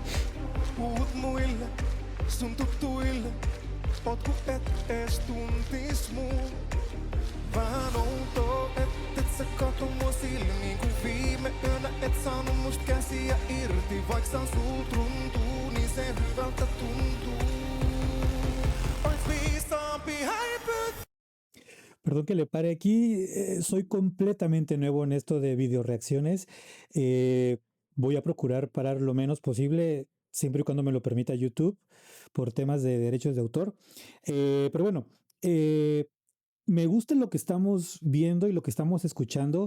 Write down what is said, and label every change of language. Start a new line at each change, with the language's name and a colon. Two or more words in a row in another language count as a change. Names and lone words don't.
Finnish: Puhut muille, sun tuttuille, oot ku et ees tuntis muu. Vähän outoa, et sä kato mua silmiin, kun viime yönä et saanut must käsiä irti. Vaik saan sul tuntuu, niin se hyvältä tuntuu. Ois viisaampi häipyt.
Spanish: Perdón que le pare aquí, soy completamente nuevo en esto de video reacciones. Voy a procurar parar lo menos posible, siempre y cuando me lo permita YouTube, por temas de derechos de autor. Pero bueno, me gusta lo que estamos viendo y lo que estamos escuchando.